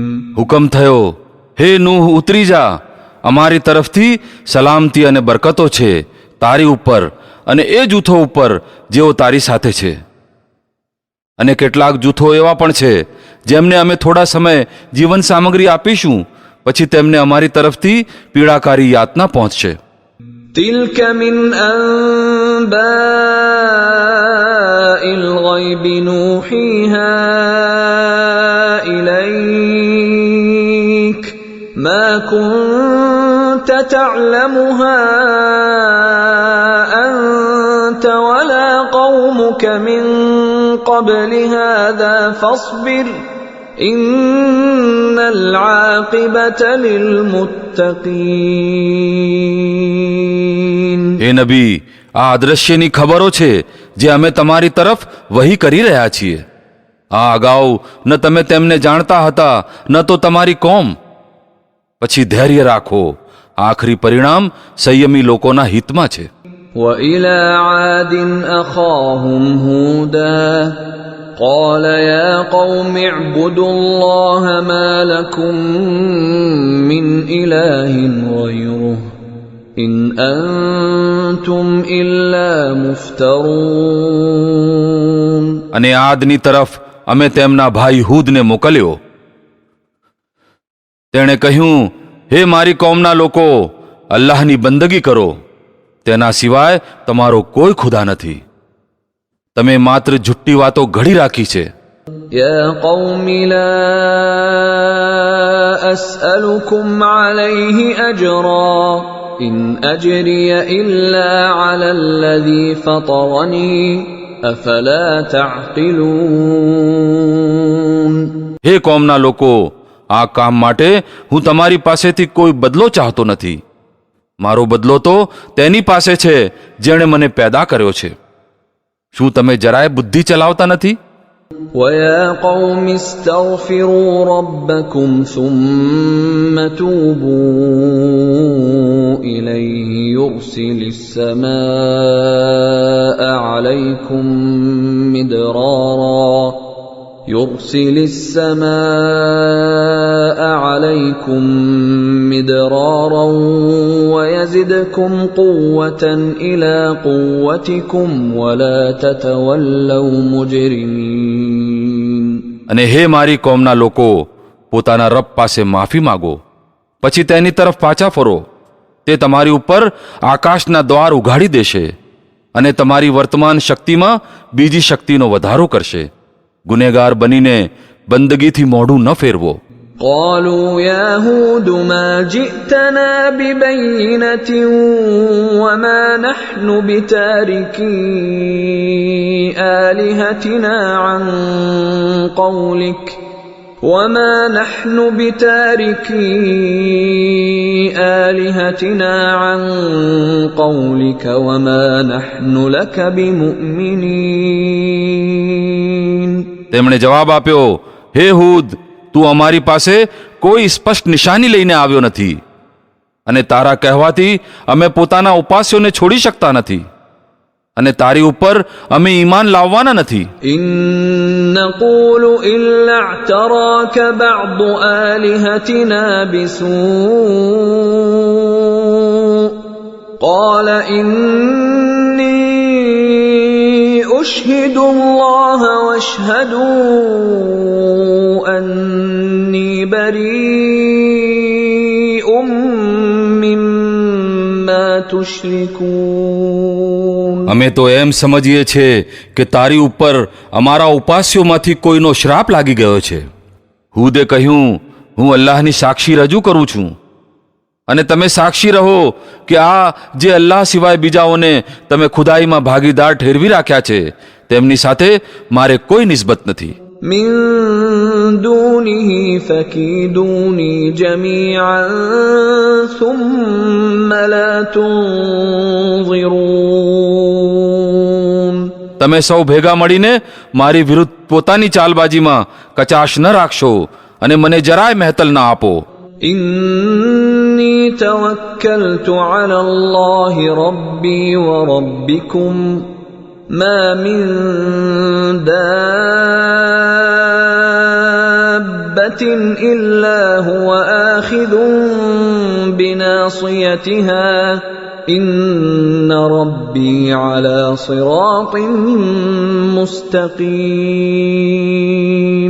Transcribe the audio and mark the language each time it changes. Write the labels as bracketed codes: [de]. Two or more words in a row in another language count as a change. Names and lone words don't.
[gu] હુકમ થયો, હે નૂહ, ઉતરી જા, અમારી તરફથી સલામતી અને બરકતો છે તારી ઉપર અને એ જૂથો ઉપર જેઓ તારી સાથે છે. અને કેટલાક જૂથો એવા પણ છે જેમને અમે થોડા સમય જીવન સામગ્રી આપીશું, પછી તેમને અમારી તરફથી પીડાકારી યાતના પહોંચશે. [ar] تلك من أنباء الغيب نوحيها إليك ما كنت تعلمها أنت ولا قومك من قبل هذا فاصبر إن العاقبة للمتقين. [gu] હે નબી, આ અદ્રશ્યની ખબરો છે જે અમે તમારી તરફ વહી કરી રહ્યા છીએ. આ અગાઉ ન તમે તેમને જાણતા હતા ન તો તમારી કોમ. પછી ધૈર્ય રાખો, આખરી પરિણામ સંયમી લોકોના હિતમાં છે. [ar] وإلى عاد أخاهم هودا قال يا قوم اعبدوا الله ما لكم من إله غيره إن أنتم إلا مفترون. [gu] અને આદની તરફ અમે તેમના ભાઈ હૂદને મોકલ્યો. તેણે કહ્યું, હે મારી કોમના લોકો, અલ્લાહની બંદગી કરો, તેના સિવાય તમારો કોઈ ખુદા નથી. તમે માત્ર જુઠ્ઠી વાતો ઘડી રાખી છે. [ar] يا قوم لا أسألكم عليه أجرا إن أجري إلا على الذي فطرني أفلا تعقلون. [gu] હે કોમના લોકો, આ કામ માટે હું તમારી પાસેથી કોઈ બદલો ચાહતો નથી. મારો બદલો તો તેની પાસે છે જેણે મને પેદા કર્યો છે. શું તમે જરાય બુદ્ધિ ચલાવતા નથી? [ar] ويا قوم استغفروا ربكم ثم توبوا إليه يرسل السماء عليكم مدرارا ويزدكم قوة إلى قوتكم ولا تتولوا مجرمين. [gu] અને હે મારી કોમના લોકો, પોતાના રબ પાસે માફી માગો, પછી તેની તરફ પાછા ફરો. તે તમારી ઉપર આકાશના દ્વાર ઉઘાડી દેશે અને તમારી વર્તમાન શક્તિમાં બીજી શક્તિનો વધારો કરશે. ગુનેગાર બનીને બંદગીથી મોઢું ન ફેરવો. [ar] قالوا يا هود ما جئتنا ببينة وما نحن بتاركي آلهتنا عن قولك وما نحن بتاركي آلهتنا عن قولك وما نحن لك بمؤمنين. [gu] તેમણે જવાબ આપ્યો, હે હૂદ, તું અમારી પાસે કોઈ સ્પષ્ટ નિશાની લઈને આવ્યો નથી અને તારા કહેવાથી અમે પોતાના ઉપાસ્યોને છોડી શકતા નથી અને તારી ઉપર અમે ઈમાન લાવવાના નથી. [ar] إن نقول إلا اعتراك بعض آلهتنا بسوء قال إني أشهد الله واشهدوا أني بريء مما تشركون. [gu] અમે તો એમ સમજીએ છીએ કે તારી ઉપર અમારા ઉપાસ્યોમાંથી કોઈનો શ્રાપ લાગી ગયો છે. હૂદે કહ્યું, હું અલ્લાહની સાક્ષી રજૂ કરું છું અને તમે સાક્ષી રહો કે આ જે અલ્લાહ સિવાય બીજાઓને તમે ખુદાઈમાં ભાગીદાર ઠેરવી રાખ્યા છે તેમની સાથે મારે કોઈ નિસ્બત નથી. [ar] من دونه فكيدوني جميعا ثم لا تنظرون. [gu] તમે સૌ ભેગા મળીને મારી વિરુદ્ધ પોતાની ચાલબાજીમાં કચાશ ન રાખશો અને મને જરાય મહેતલ ના આપો. [ar] إني توكلت على الله ربي وربكم ما من دابة إلا هو آخذ بناصيتها إن ربي على صراط مستقيم.